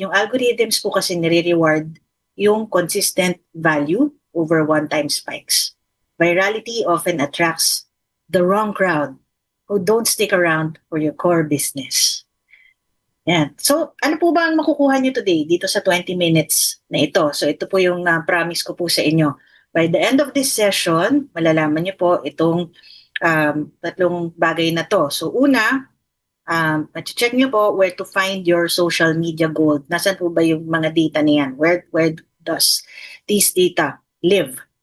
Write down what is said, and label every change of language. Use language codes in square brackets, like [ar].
[en] Yung algorithms [tl] po kasi nire-reward yung [en] consistent value over one-time spikes. Virality often attracts the wrong crowd who don't stick around for your core business. [tl] Yan. So, ano po ba ang makukuha niyo today dito sa 20 minutes na ito? So, ito po yung promise ko po sa inyo. [en] By the end of this session, [tl] malalaman niyo po itong tatlong bagay na to. [en] So, una, check niyo po where to find your social media gold. [tl] Nasaan po ba yung mga data na yan? [en] Where does this data live?